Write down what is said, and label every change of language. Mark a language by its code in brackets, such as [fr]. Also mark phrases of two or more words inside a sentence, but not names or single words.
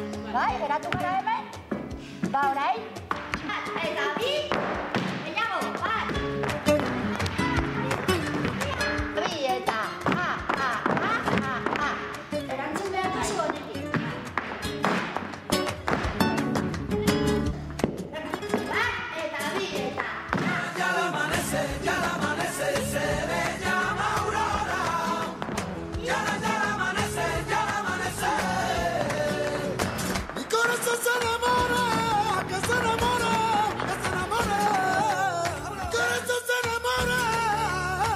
[eu] Bai, geratu gara hemen? Orain? Eta bi, gehiago, bat. Bi eta erantzun behar duzu honetik. Bat eta bi eta [es] Ya la amanece, se ve llama aurora. Ya la amanece, Mi corazón se enamora, que se enamora, que se enamora. Mi corazón se enamora.